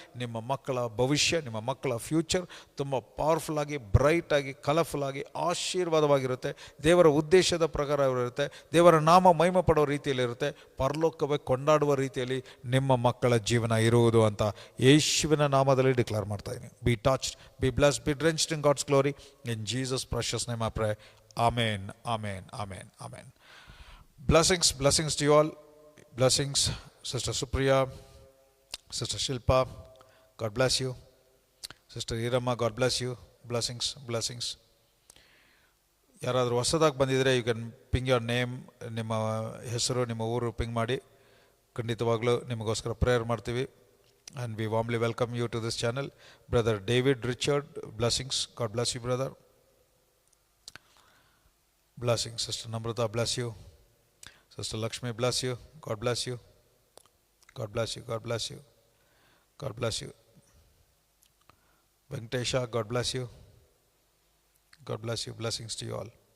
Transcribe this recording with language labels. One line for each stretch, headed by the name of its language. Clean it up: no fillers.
Kannada: ನಿಮ್ಮ ಮಕ್ಕಳ ಭವಿಷ್ಯ, ನಿಮ್ಮ ಮಕ್ಕಳ ಫ್ಯೂಚರ್ ತುಂಬ ಪವರ್ಫುಲ್ ಆಗಿ, ಬ್ರೈಟ್ ಆಗಿ, ಕಲರ್ಫುಲ್ ಆಗಿ, ಆಶೀರ್ವಾದವಾಗಿರುತ್ತೆ. ದೇವರ ಉದ್ದೇಶದ ಪ್ರಕಾರ ಇರುತ್ತೆ. ದೇವರ ನಾಮ ಮಹಿಮೆ ಪಡೋ ರೀತಿಯಲ್ಲಿರುತ್ತೆ. ಪರಲೋಕವೇ ಕೊಂಡಾಡುವ ರೀತಿಯಲ್ಲಿ ನಿಮ್ಮ ಮಕ್ಕಳ ಜೀವನ ಇರುವುದು ಅಂತ ಯೇಸುವಿನ ನಾಮದಲ್ಲಿ ಡಿಕ್ಲೇರ್ ಮಾಡ್ತಾ ಇದ್ದೀನಿ.
English: Be touched, be blessed, be drenched in God's glory. In Jesus precious name I pray. Amen, amen, amen, amen. Blessings, blessings to you all. Blessings, Sister Supriya, Sister Shilpa, God bless you. Sister Irama, God bless you. Blessings, blessings.
Kannada: ಯಾರಾದರೂ ಹೊಸದಾಗಿ ಬಂದಿದ್ದರೆ
English: you can ping your name,
Kannada: ನಿಮ್ಮ ಹೆಸರು, ನಿಮ್ಮ ಊರು ping ಮಾಡಿ. ಖಂಡಿತವಾಗ್ಲೂ ನಿಮಗೋಸ್ಕರ ಪ್ರೇಯರ್ ಮಾಡ್ತೀವಿ.
English: And we warmly welcome you to this channel. Brother David Richard, blessings, God bless you brother. Blessings, Sister Namrata, bless you. Sister Lakshmi, bless you. God bless you. God bless you. God bless you. God bless you. Venkatesha, God bless you. God bless you. Blessings to you all.